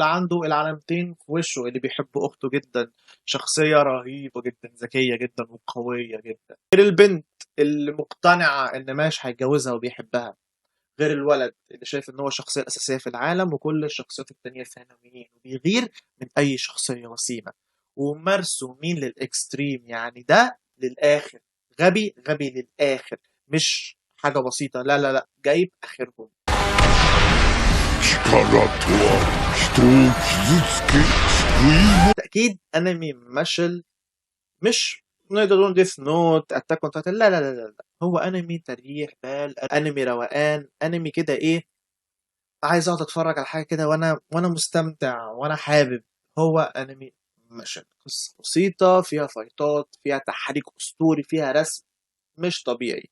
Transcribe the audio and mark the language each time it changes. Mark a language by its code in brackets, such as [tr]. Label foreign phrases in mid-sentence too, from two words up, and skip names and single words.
[ar] عنده العلامتين في وشه اللي بيحب أخته جدًا، شخصية رهيبة جدًا، ذكية جدًا وقوية جدًا، غير البنت اللي مقتنعة إن ماش هيتجوزها وبيحبها، غير الولد اللي شايف إن هو الشخصية الأساسية في العالم وكل الشخصيات التانية ثانويين وبيغير من أي شخصية وسيمة، ومرسومين للإكستريم، يعني ده للآخر، غبي غبي للآخر، مش حاجة بسيطة، لا لا لا، جايب آخرهم. [ja] 力とは人を傷つけ救いも [ar] بالتأكيد أنمي مشل مش نقدر نقول ديث نوت اتاك اون تايتن، لا لا لا لا لا. هو انمي تريح بال، انمي روقان، انمي كده ايه، عايز اقعد اتفرج على حاجه كده وانا مستمتع وانا حابب. هو انمي مشل، قصه بسيطه فيها فايتات، فيها تحريك اسطوري، فيها رسم مش طبيعي.